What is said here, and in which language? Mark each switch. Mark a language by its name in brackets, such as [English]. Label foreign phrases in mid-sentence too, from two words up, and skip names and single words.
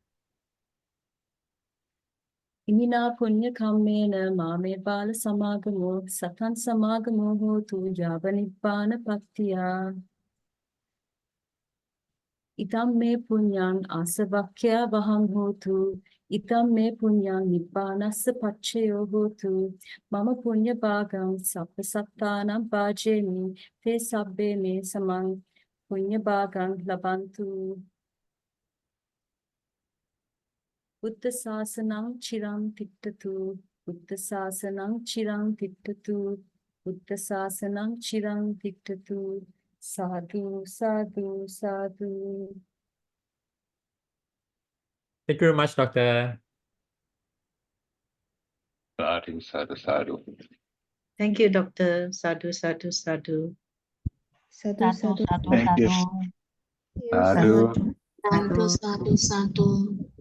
[Pali] Imina Punya Kammena Mame Bala Samagamo Satan Samagamo Hotu Javanibbana Paktiya Itam me Punyan Asavakya Vaham Hotu Itam me Punyan Nibbanasa Pachayo Hotu Mama Punya Bhagam Sappasattanam Bhajemi Te Sabbe me Samang Punya Bhagam Labantu Buddha Sasanam Chiram Tittatu Buddha Sasanam Chiram Tittatu Buddha Sasanam Chiram Tittatu Sadhu, sadhu, sadhu. [English] Thank you very much, Doctor. [Pali] Sadhu, sadhu, sadhu. [English] Thank you, Doctor. [Pali] Sadhu, sadhu, sadhu. Sadhu, sadhu, [English] Thank you. [Pali] Sadhu. sadhu, sadhu, sadhu.